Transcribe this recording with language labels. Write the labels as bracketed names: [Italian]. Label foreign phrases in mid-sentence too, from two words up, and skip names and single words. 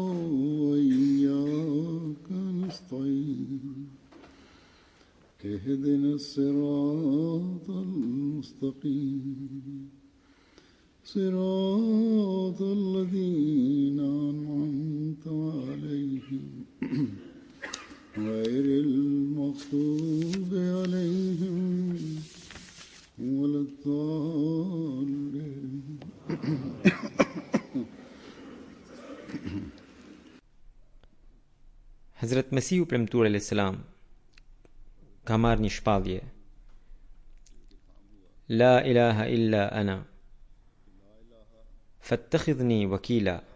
[Arabic] وإياك نستعين اهدنا الصراط المستقيم صراط الذين أنعمت عليهم غير المغضوب عليهم ولا الضالين. [Albanian] Hazrat Mesihu premtuar [Arabic] عليه السلام [Albanian] ka marrë një shpallje: [Arabic] لا إله إلا أنا فاتخذني وكيلا.